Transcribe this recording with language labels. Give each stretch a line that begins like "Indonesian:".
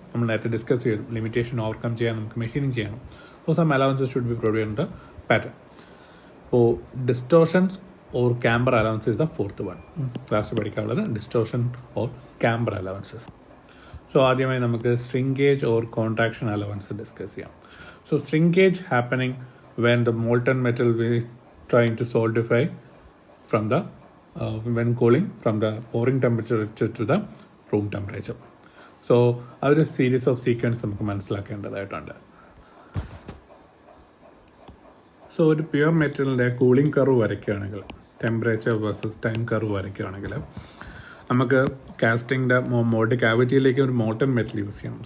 Malayalam: നമ്മൾ നേരത്തെ ഡിസ്കസ് ചെയ്തു, ലിമിറ്റേഷൻ ഓവർകം ചെയ്യാൻ നമുക്ക് മെഷീനിങ് ചെയ്യണം.
English: So some allowances should be provide in the pattern.
Malayalam: അപ്പോൾ
English: Distortions or camber allowances is the fourth one.
Malayalam: Class പഠിക്കാനുള്ളത് distortion or camper allowances. So ആദ്യമായി നമുക്ക് shrinkage or contraction allowance discuss ചെയ്യാം.
English: So shrinkage happening when the molten metal is trying to solidify from the when cooling from the pouring temperature to the room temperature.
Malayalam: So അതൊരു series of sequence നമുക്ക് മനസ്സിലാക്കേണ്ടതായിട്ടുണ്ട്. So ഒരു pure മെറ്റലിൻ്റെ cooling curve വരയ്ക്കുകയാണെങ്കിൽ, temperature versus time curve വരയ്ക്കുകയാണെങ്കിൽ, നമുക്ക് കാസ്റ്റിങ്ങിൻ്റെ mould ക്യാവിറ്റിയിലേക്ക് ഒരു molten metal use ചെയ്യണം.